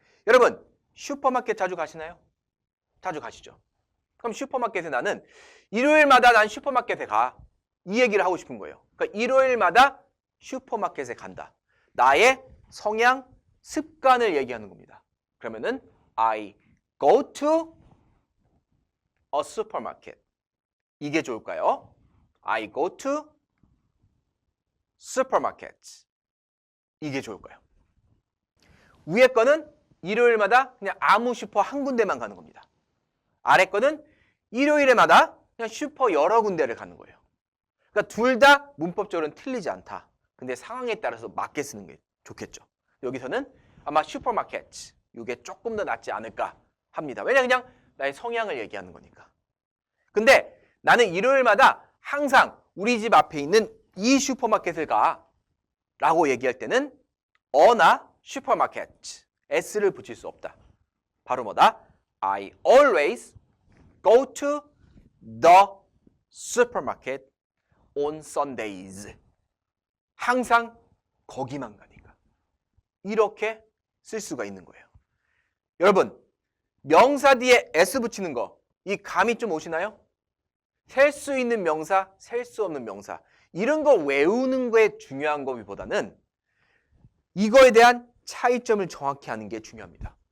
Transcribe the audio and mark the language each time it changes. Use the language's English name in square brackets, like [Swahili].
[Korean] 여러분 슈퍼마켓 자주 가시나요? 자주 가시죠. 그럼 슈퍼마켓에 나는 일요일마다 난 슈퍼마켓에 가. 이 얘기를 하고 싶은 거예요. 그러니까 일요일마다 슈퍼마켓에 간다. 나의 성향, 습관을 얘기하는 겁니다. [English] 그러면은 I go to a supermarket. 이게 좋을까요? I go to supermarket. 이게 좋을까요? [Korean] 위에 거는 일요일마다 그냥 아무 슈퍼 한 군데만 가는 겁니다. 아래 거는 일요일에마다 그냥 슈퍼 여러 군데를 가는 거예요. 그러니까 둘 다 문법적으로는 틀리지 않다. 근데 상황에 따라서 맞게 쓰는 게 좋겠죠. 여기서는 아마 슈퍼마켓 이게 조금 더 낫지 않을까 합니다. 왜냐 그냥 나의 성향을 얘기하는 거니까. 근데 나는 일요일마다 항상 우리 집 앞에 있는 이 슈퍼마켓을 가 라고 얘기할 때는 어나 슈퍼마켓 s를 붙일 수 없다. 바로 뭐다? [English] I always go to the supermarket on Sundays. [Korean] 항상 거기만 가니까. 이렇게 쓸 수가 있는 거예요. 여러분, 명사 뒤에 s 붙이는 거, 이 감이 좀 오시나요? 셀 수 있는 명사, 셀 수 없는 명사. 이런 거 외우는 거에 중요한 것보다는 이거에 대한 차이점을 정확히 아는 게 중요합니다.